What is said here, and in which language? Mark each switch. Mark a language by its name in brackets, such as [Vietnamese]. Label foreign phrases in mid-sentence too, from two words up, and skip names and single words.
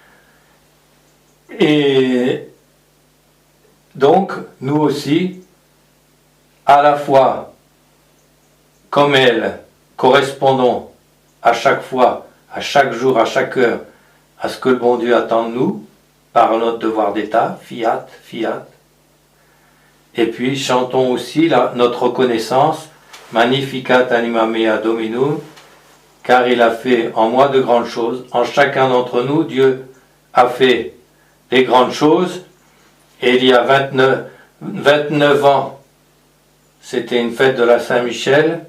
[French] Et donc, nous aussi, à la fois, comme elle, correspondons à chaque fois, à chaque jour, à chaque heure, à ce que le bon Dieu attend de nous, par notre devoir d'état, [Latin] fiat, fiat. [French] Et puis, chantons aussi notre reconnaissance, [Latin] Magnificat anima mea Dominum, [French] car il a fait en moi de grandes choses. En chacun d'entre nous, Dieu a fait des grandes choses, et il y a 29 ans, c'était une fête de la Saint-Michel.